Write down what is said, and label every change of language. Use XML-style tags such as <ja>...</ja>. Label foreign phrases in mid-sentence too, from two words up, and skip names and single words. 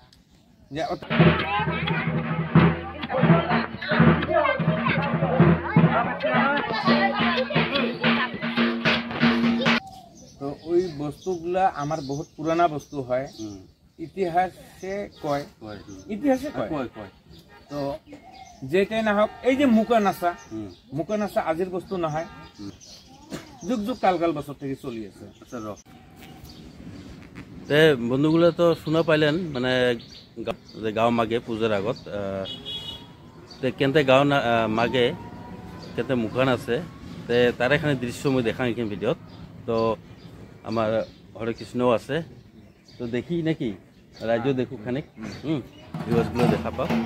<as>তো ওই বস্তুগুলা আমার বহুত পুরানা বস্তু হয়, ইতিহাসে কয়। তো যেটাই না হোক, এই যে মুখা নাচা আজির বস্তু নহয়, যুগ যুগ কালকাল বছর থেকে চলি আছে। বন্ধুগুলো তো শুনা পাইলেন মানে গাঁও মাগে পূজার আগত কেনতে গাঁও মাগে কেনতে মুখান আছে, তার এখানে দৃশ্য মই দেখা এইখান ভিডিওত। তো আমার হরিকৃষ্ণও আছে, তো দেখি নাকি রাজ্য দেখো খানিক ভিউয়ার্সগুলো দেখা পাও।</as>